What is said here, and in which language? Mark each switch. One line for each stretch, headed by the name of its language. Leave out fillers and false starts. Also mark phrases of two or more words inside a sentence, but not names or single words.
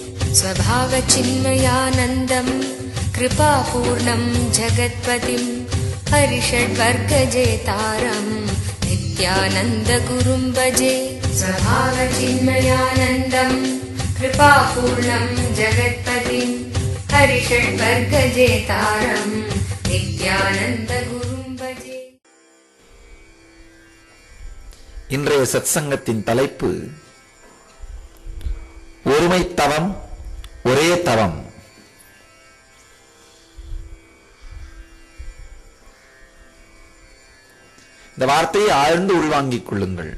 Sanskrit: स्वभावचिन्मयानन्दम् कृपापूर्णं जगत्पतिं हरिषड्वर्गजेतारम् नित्यानन्दगुरुं भजे। स्वभावचिन्मयानन्दम् कृपापूर्णं जगत्पतिं हरिषड्वर्गजेतारम् नित्यानन्दगुरुं भजे।
Tamil: இன்றைய சத்சங்கத்தின் தலைப்பு ஒருமை தவம் ஒரே தவம். இந்த வார்த்தையை ஆழ்ந்து உள்வாங்கிக் கொள்ளுங்கள்.